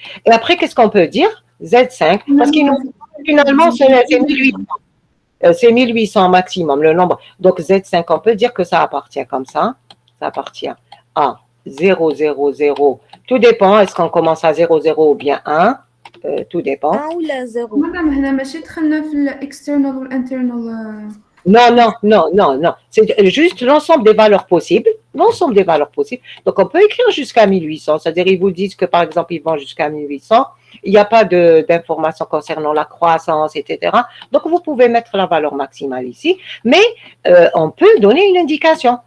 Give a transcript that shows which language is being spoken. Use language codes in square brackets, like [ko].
[fr] Et après, qu'est-ce qu'on peut dire? Z5, parce qu'ils finalement, c'est 1800. C'est 1800 maximum, le nombre. Donc Z5, on peut dire que ça appartient comme ça. Ça appartient à 0, 0, 0. Tout dépend, est-ce qu'on commence à 0, 0 ou bien 1? Tout dépend. 1 ou la 0. [ar] Madame, هنا ماشي دخلنا في الاكسترنال والانترنال. [fr] Non. C'est juste l'ensemble des valeurs possibles. L'ensemble des valeurs possibles. Donc, on peut écrire jusqu'à 1800. C'est-à-dire, ils vous disent que, par exemple, ils vont jusqu'à 1800. Il n'y a pas d'informations concernant la croissance, etc. Donc, vous pouvez mettre la valeur maximale ici. Mais, on peut donner une indication.